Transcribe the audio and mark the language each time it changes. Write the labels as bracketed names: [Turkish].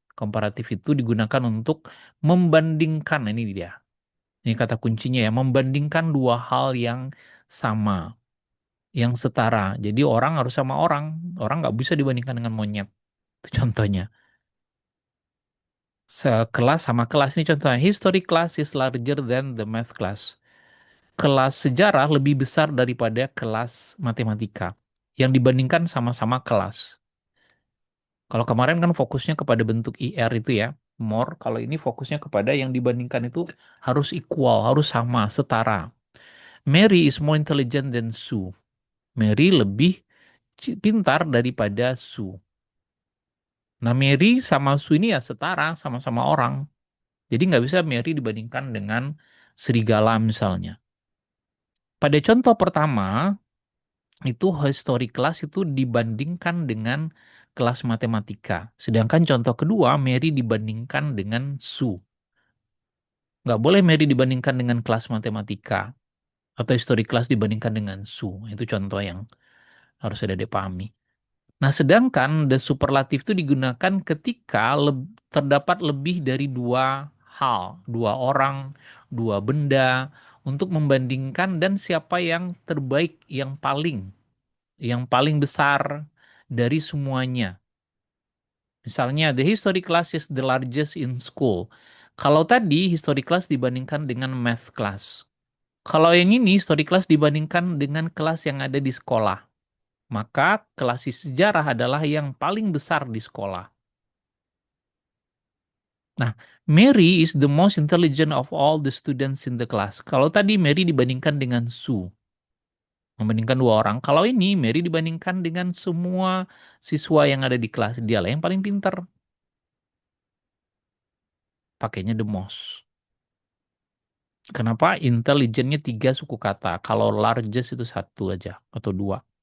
[Indonesian] Komparatif itu digunakan untuk membandingkan, nah, ini dia. Ini kata kuncinya ya, membandingkan dua hal yang sama, yang setara. Jadi orang harus sama orang. Orang nggak bisa dibandingkan dengan monyet. Itu contohnya. Sekelas sama kelas. Ini contohnya. [English] History class is larger than the math class. [Indonesian] Kelas sejarah lebih besar daripada kelas matematika. Yang dibandingkan sama-sama kelas. Kalau kemarin kan fokusnya kepada bentuk IR itu ya. More. Kalau ini fokusnya kepada yang dibandingkan itu harus equal, harus sama, setara. [English] Mary is more intelligent than Sue. [Indonesian] Mary lebih pintar daripada Sue. Nah, Mary sama Sue ini ya setara, sama-sama orang. Jadi nggak bisa Mary dibandingkan dengan serigala misalnya. Pada contoh pertama, itu history class itu dibandingkan dengan kelas matematika. Sedangkan contoh kedua, Mary dibandingkan dengan Sue. Nggak boleh Mary dibandingkan dengan kelas matematika. Atau history class dibandingkan dengan Sue. Itu contoh yang harus ada dipahami. Nah, sedangkan the superlatif itu digunakan ketika terdapat lebih dari dua hal, dua orang, dua benda, untuk membandingkan dan siapa yang terbaik, yang paling besar dari semuanya. [English] Misalnya, the history class is the largest in school. [Indonesian] Kalau tadi history class dibandingkan dengan math class. Kalau yang ini history class dibandingkan dengan kelas yang ada di sekolah. Maka kelas sejarah adalah yang paling besar di sekolah. [English] Nah, Mary is the most intelligent of all the students in the class. [Indonesian] Kalau tadi Mary dibandingkan dengan Sue, membandingkan dua orang. Kalau ini Mary dibandingkan dengan semua siswa yang ada di kelas, dialah yang paling pintar. Pakainya the most. Kenapa? Intelligentnya tiga suku kata. Kalau largest itu satu aja atau dua.